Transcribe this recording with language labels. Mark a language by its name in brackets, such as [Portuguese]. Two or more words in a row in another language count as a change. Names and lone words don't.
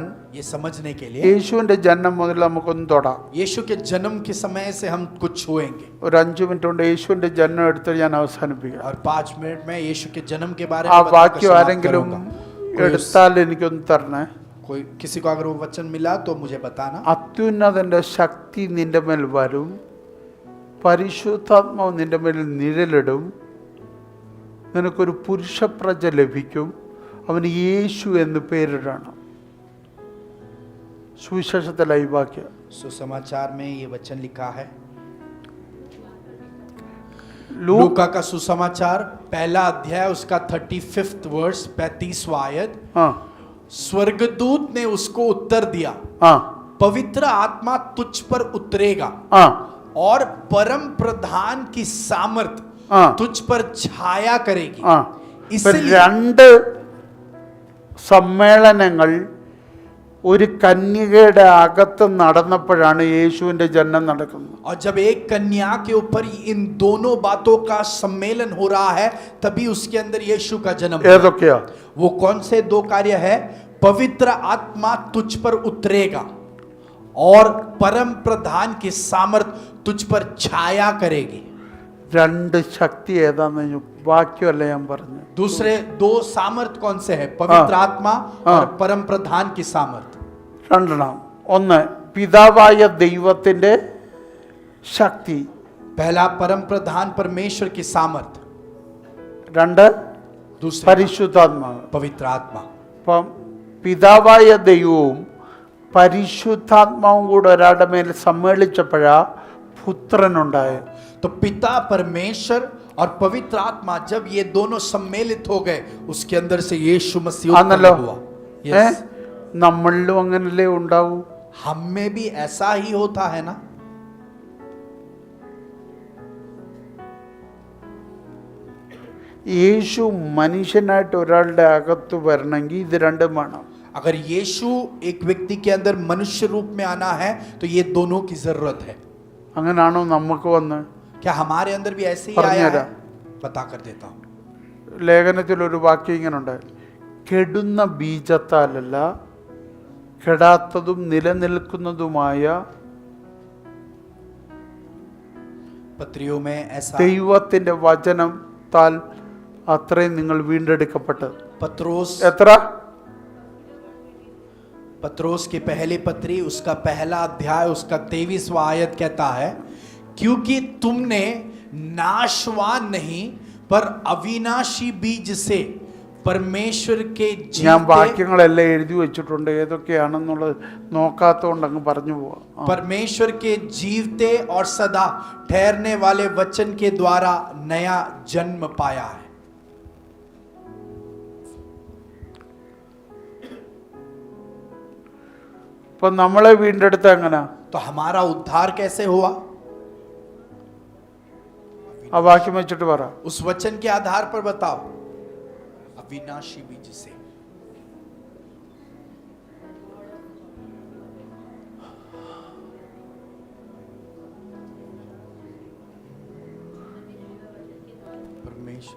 [Hindi] ये समझने के लिए [Malayalam] യേശുവിന്റെ ജനനം മുതൽ നമുക്കൊന്ന് തൊടാം. [Hindi] यीशु के जन्म के समय से हम कुछ छुएंगे [Malayalam] ഒരു 5 മിനിറ്റ് കൊണ്ട് യേശുവിന്റെ ജനനം എടുത്ത് ഞാൻ അവസാനിപ്പിക്കാം. [Hindi] और 5 मिनट में यीशु के जन्म के बारे ആ में बताकर [Malayalam] വാക്യം [Hindi] समाप्त [Malayalam] ആരെങ്കിലും [Hindi] करूंगा। कोई [Malayalam] എടുത്താൽ എനിക്കൊന്ന് തരണേ. [Hindi] कोई किसी को अगर वो वचन मिला तो मुझे बताना। [Malayalam] അത്യുന്നതന്റെ ശക്തി നിന്റെ മേൽ വരും, പരിശുദ്ധാത്മാവ് നിന്റെ മേൽ നിഴലിടും, നിനക്കൊരു പുരുഷപ്രജ ലഭിക്കും, അവന് യേശു എന്ന് പേരിടണം. സുവിശേഷത്തിലായി വാക്യം. [Hindi] सुसमाचार में ये वचन लिखा है, [Malayalam] ലൂക്ക [Hindi] लूका का सुसमाचार पहला अध्याय उसका 35th वर्स 35वां आयत। ആ स्वर्गदूत ने उसको उत्तर दिया, ആ पवित्र आत्मा तुझ पर उतरेगा ആ और परम प्रधान की सामर्थ ആ तुझ पर छाया करेगी। [Malayalam] ആ ഇപ്പൊ [Hindi] इसलिए [Malayalam] രണ്ട് സമ്മേളനങ്ങൾ ഒരു കന്യകയുടെ അകത്ത് നടന്നപ്പോഴാണ് യേശുവിന്റെ ജനനം നടക്കുന്നത്. [Hindi] और जब एक कन्या के ऊपर इन दोनों बातों का सम्मेलन हो रहा है तभी उसके अंदर यीशु का जन्म हुआ। [Malayalam] ഏതൊക്കെയാ? [Hindi] वो कौन से दो कार्य है? पवित्र आत्मा तुझ पर उतरेगा और परम प्रधान की सामर्थ तुझ पर छाया करेगी। [Malayalam] രണ്ട് ശക്തി ഏതാന്ന് വാക്യമല്ല ഞാൻ പറഞ്ഞു. [Hindi] दूसरे दो सामर्थ कौन से है? पवित्र आत्मा और परम प्रधान की सामर्थ। [Malayalam] രണ്ടെണ്ണം. ഒന്ന് പിതാവായ ദൈവത്തിന്റെ ശക്തി, [Hindi] पहला परम प्रधान परमेश्वर की सामर्थ, [Malayalam] രണ്ട് [Hindi] दूसरा [Malayalam] പരിശുദ്ധാത്മാവ്. [Hindi] पवित्र आत्मा। [Malayalam] അപ്പം പിതാവായ ദൈവവും പരിശുദ്ധാത്മാവും കൂടെ ഒരാളുടെ മേൽ സമ്മേളിച്ചപ്പോഴാ പുത്രനുണ്ടായത്. [Hindi] तो पिता परमेश्वर और पवित्र आत्मा जब ये दोनों सम्मिलित हो गए उसके अंदर से यीशु मसीह [Malayalam] ആണല്ലോ. [Hindi] उत्पन्न हुआ। Yes। [Malayalam] നമ്മളിലും അങ്ങനല്ലേ ഉണ്ടാവൂ? [Hindi] हम में भी ऐसा ही होता है ना? [Malayalam] യേശു മനുഷ്യനായിട്ട് ഒരാളുടെ അകത്ത് വരണമെങ്കിൽ ഇത് രണ്ടും വേണം. [Hindi] अगर यीशु एक व्यक्ति के अंदर मनुष्य रूप में आना है तो ये दोनों की जरूरत है। [Malayalam] അങ്ങനാണോ നമുക്ക് വന്ന്? [Hindi] क्या हमारे अंदर भी ऐसे ही [Malayalam] പറഞ്ഞുതരാം. [Hindi] आया है? बता कर देता हूं। [Malayalam] ലേഖനത്തിൽ ഒരു വാക്യം ഇങ്ങനുണ്ട്, കെടുന്ന ബീജത്താലല്ല കെടാത്തതും നിലനിൽക്കുന്നതുമായ [Hindi] पत्रियों में ऐसा [Malayalam] ദൈവത്തിന്റെ വചനത്താൽ അത്രയും നിങ്ങൾ വീണ്ടെടുക്കപ്പെട്ടത്. എത്ര? [Hindi] पत्रोस की पहली पत्री उसका पहला अध्याय उसका 23वां आयत कहता है, क्योंकि तुमने नाशवान नहीं पर अविनाशी बीज से परमेश्वर के [Malayalam] ഞാൻ [Hindi] जीवते [Malayalam] വാക്യങ്ങളെല്ലാം എഴുതി വെച്ചിട്ടുണ്ട്, ഏതൊക്കെയാണെന്നുള്ളത് നോക്കാത്തതുകൊണ്ട് അങ്ങ് പറഞ്ഞു പോവാം. [Hindi] परमेश्वर के जीवते और सदा ठहरने वाले वचन के द्वारा नया जन्म पाया है। [Malayalam] അപ്പൊ നമ്മളെ വീണ്ടെടുത്ത എങ്ങനെ? [Hindi] तो हमारा उद्धार कैसे हुआ? [Malayalam] ആ വാക്യം വെച്ചിട്ട് പറ. [Hindi] उस वचन के आधार पर बताओ। अविनाशी बीज से। परमेश्वर